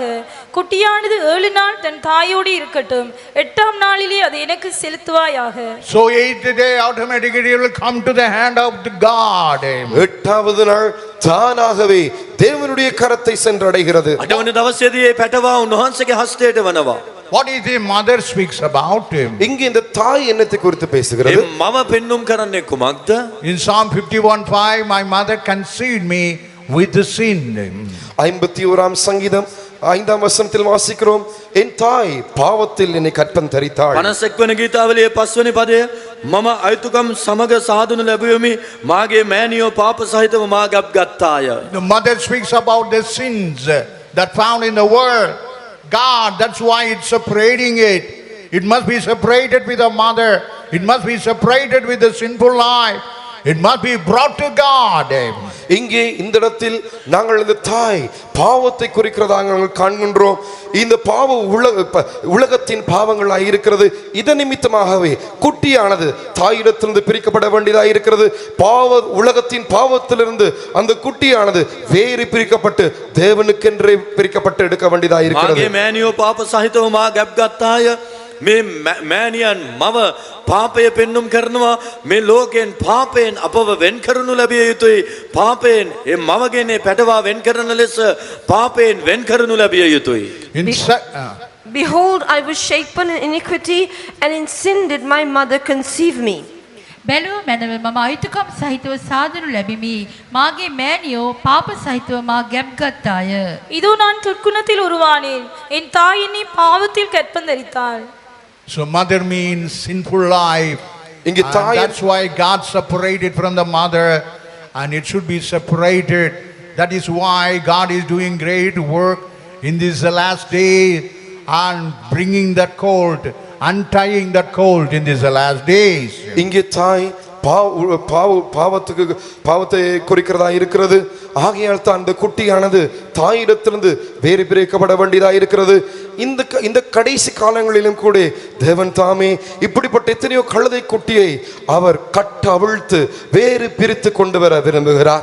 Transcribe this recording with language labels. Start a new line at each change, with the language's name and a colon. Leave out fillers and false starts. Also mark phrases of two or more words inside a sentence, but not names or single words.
Tamil: குட்டியானது 7 நாள் தன் தாயோடு இருக்கட்டும். 8ஆம் நாளிலே அது எனக்கு செலுத்துவாயாக.
English: So 8th day automatically it will come to the hand of the God.
Tamil: 8வது நாள் தானாகவே தேவனுடைய கரத்தை சென்றடைகிறது.
Sinhala: 8වන දවසේදී ඒ පැටවා උන්වහන්සේගේ හස්තයට වනවා.
English: What is the mother speaks about him?
Tamil: இங்கே இந்த தாய் என்னத்தை குறித்து பேசுகிறது?
Sinhala: ඒ මව පෙන්눔 කරන්නේ කුමක්ද?
English: In Psalm 51:5, my mother conceived me with the sin.
Tamil: 51ஆம் சங்கீதம் 5ஆம் வசனத்தில் வாசிக்கிறோம், என் தாய் பாவத்தில் என்னை கற்பம் தரித்தாள்.
Sinhala: 51 වන ගීතාවලියේ 5 වෙනි පදය, මම අයිතුකම් සමග සාදුණු ලැබුවෙමි, මාගේ මෑණියෝ පාප සහිතව මා ගබ් ගත්තාය.
English: The mother speaks about the sins that found in the world. God, that's why it's separating it. It must be separated with the mother. It must be separated with the sinful life. It must be brought to God.
Tamil: இங்கே இந்த இடத்தில் நாங்கள் இந்த தாய் பாவத்தை குறிக்கிறதாக நாங்கள் காண்கின்றோம். இந்த பாவ உலகத்தின் பாவங்களாய் இருக்கிறது. இதன் நிமித்தமாகவே குட்டியானது தாயிடத்திலிருந்து பிரிக்கப்பட வேண்டியதாக இருக்கிறது. உலகத்தின் பாவத்திலிருந்து அந்த குட்டியானது வேறு பிரிக்கப்பட்டு தேவனுக்கென்றே பிரிக்கப்பட்டு எடுக்க வேண்டியதாக இருக்கிறது.
Sinhala: මාගේ මෑණියෝ පාප සහිතව මා ගබ් ගත්තාය. මේ මෑණියන් මව පාපය පෙන්눔 කරනවා. මේ ලෝකයෙන් පාපයෙන් අපව වෙන් කරනු ලැබිය යුතුයි. පාපයෙන් ඒ මවගෙන පැටවා වෙන් කරන ලෙස පාපයෙන් වෙන් කරනු ලැබිය යුතුයි.
English: Behold, I was shapen in iniquity, and in sin did my mother conceive me.
Sinhala: බැලුව මැනව මම අයිතුකම් සහිතව සාදනු ලැබිමි. මාගේ මෑණියෝ පාප සහිතව මා ගැබ් ගත්තාය.
Tamil: இதோ நான் துர்க்குணத்தில் உருவானேன், என் தாய் என்னை பாவத்தில் கற்பந்தரித்தாள்.
English: So mother means sinful life. And that's why God separated from the mother, and it should be separated. That is why God is doing great work in this last day and bringing that colt, untying that colt in these last days.
Tamil: இங்கே தாய் பாவத்தை குறிக்கிறதா இருக்கிறது. ஆகையால் தான் அந்த குட்டியானது தாயிடத்திலிருந்து வேறு பிரிக்கப்பட வேண்டியதா இருக்கிறது. இந்த கடைசி காலங்களிலும் கூட தேவன் தாமே இப்படிப்பட்ட எத்தனையோ கழுதை குட்டியை அவர் கட்ட அவிழ்த்து வேறு பிரித்து கொண்டு வர விரும்புகிறார்.